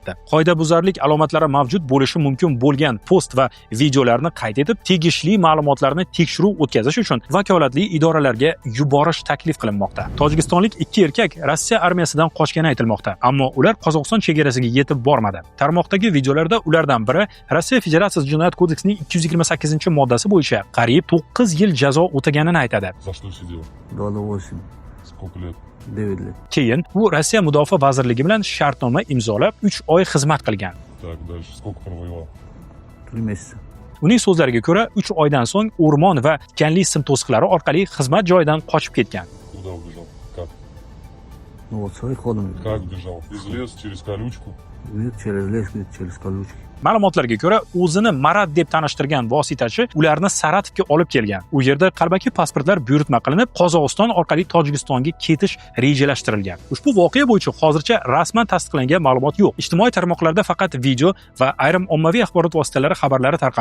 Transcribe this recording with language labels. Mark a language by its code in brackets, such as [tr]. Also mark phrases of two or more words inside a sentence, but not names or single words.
[uz] Qoidabuzarlik alomatlari mavjud bo'lishi mumkin bo'lgan post va videolarni qayd etib, tegishli ma'lumotlarni tekshiruv o'tkazish uchun vakolatli idoralarga yuborish taklif qilinmoqda. Tojikistonlik 2 erkak Rossiya armiyasidan qochgani aytilmoqda, ammo ular Qozog'iston chegarasiga yetib bormadi. Tarmoqdagi videolarda ulardan biri Rossiya Federatsiyasi Jinoyat kodeksining 228-moddasi bo'yicha qariyb 9 yil jazo o'taganini aytadi. [ru] За что сидел? 28. Сколько лет? [uz] 9 yil. Keyin u Rossiya Mudofaa vazirligi bilan shartnoma imzolab 3 oy xizmat qilgan. [ru] Так, дальше. Сколько провоевал? 3 месяца. [uz] Uning so'zlariga ko'ra, 3 oydan so'ng o'rmon va tikanli sim to'siqlari orqali xizmat joyidan qochib ketgan. [ru] Куда убежал? Как? Ну вот своих ходом. Как бежал? Из леса через колючку? Через лес, через колючки. [uz] Ma'lumotlarga ko'ra, o'zini Marat deb tanishtirgan vositachi ularni Saratovga olib kelgan. U yerda qalbaki pasportlar buyurtma qilinib, Qozog'iston orqali Tojikistonga ketish rejalashtirilgan. Ushbu voqea bo'yicha hozircha rasman tasdiqlangan ma'lumot yo'q. Ijtimoiy tarmoqlarda faqat video va ayrim ommaviy axborot vositalari xabarlari tarqalgan.